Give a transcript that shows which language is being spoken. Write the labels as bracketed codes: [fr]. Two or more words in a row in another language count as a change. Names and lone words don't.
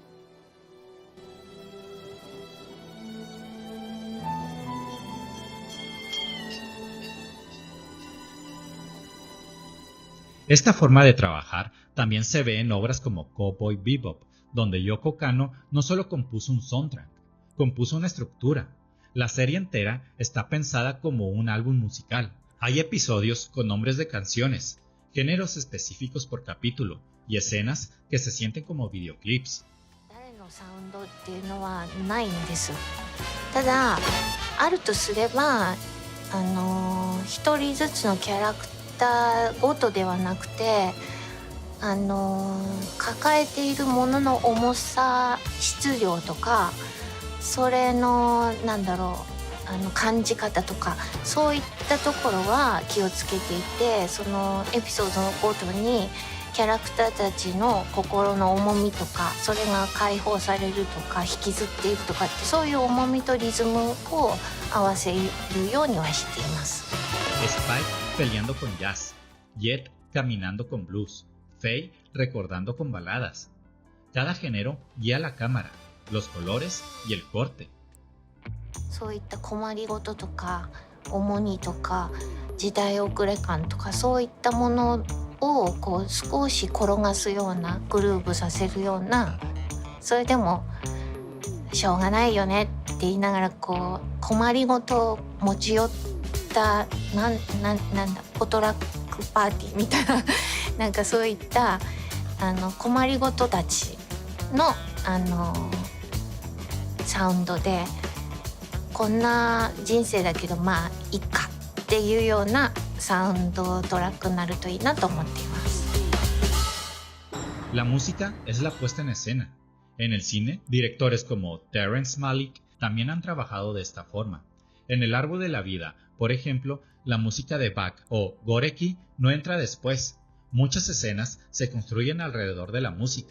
[es] Esta forma de trabajar también se ve en obras como Cowboy Bebop, donde Yoko Kanno no solo compuso un soundtrack, compuso una estructura. La serie entera está pensada como un álbum musical. Hay episodios con nombres de canciones, géneros específicos por capítulo y escenas que se sienten como videoclips. [ja] 誰のサウンドっていうのはないんです。ただあるとすれば一人ずつのキャラクターごとではなくて抱えているものの重さ、質量とかそれの感じ方とかそういったところは気をつけていて、そのエピソードのごとにキャラクターたちの心の重みとかそれが解放されるとか引きずっているとかってそういう重みとリズムを合わせるようにはしています。 [es] Spike peleando con jazz, Jet caminando con blues, Faye recordando con baladas. Cada género guía la cámara, los colores y el corte. [ja] そういった困りごととか重荷とか時代遅れ感とかそういったものをこう少し転がすようなグルーブさせるような、それでもしょうがないよねって言いながらこう困りごとを持ち寄ったなんだポトラックパーティーみたいななんかそういった困りごとたちのサウンドでこんな人生だけどまあいいかっていうようなサウンドトラックになるといいなと思っています。 [es] La música es la puesta en escena. En el cine, directores como Terrence Malick también han trabajado de esta forma. En El árbol de la vida, por ejemplo, la música de Bach o Goreki no entra después. Muchas escenas se construyen alrededor de la música.